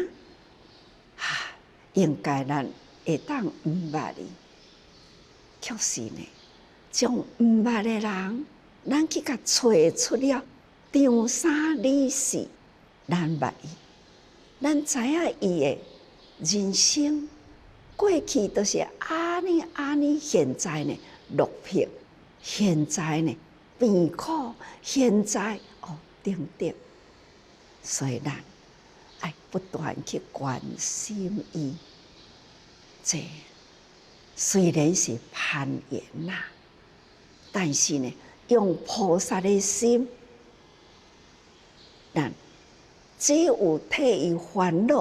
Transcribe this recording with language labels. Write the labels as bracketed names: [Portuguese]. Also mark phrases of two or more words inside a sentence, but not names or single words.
[Min Nan Chinese] 应该咱会当毋捌伊，确实呢，将毋捌的人，咱去甲找出了张三李四，咱捌伊，咱知影伊的人生过去都是安尼，现在呢落魄，现在呢病苦，现在等等，所以咱爱不断去关心伊。这虽然是攀缘呐，但是呢，用菩萨的心，咱只有替伊烦恼。